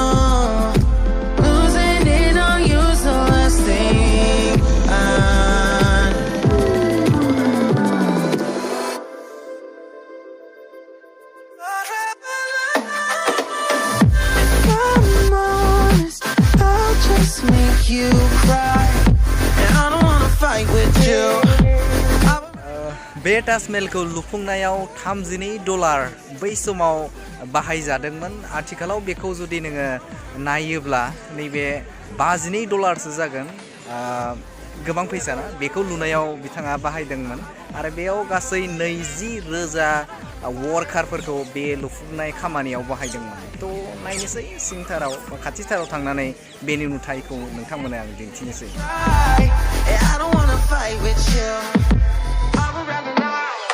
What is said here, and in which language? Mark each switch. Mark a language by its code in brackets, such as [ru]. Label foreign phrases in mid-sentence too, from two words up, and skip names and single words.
[en] Losing it on you's the last thing I need. If I'm honest, I'll just make you cry, and I don't wanna fight with you. [brx] बे ताजमहलखौ लुफुंनायाव $32 बै समाव बाहायजादोंमोन। आथिखालाव बेखौ जुदि नोङो नायोब्ला नैबे $52सो जागोन। गोबां फैसा ना, बेखौ लुनायाव बिथाङा बाहायदोंमोन आरो बेयाव गासै 20,000 वर्कारफोरखौ बे लुफुंनाय खामानियाव बाहायदोंमोन। थ' नायनोसै सिंथाराव बा खाथिथाराव थांनानै बेनि नुथायखौ नोंथांमोननो आं दिन्थिनोसै। [en] I don't wanna fight with you. I would rather lie.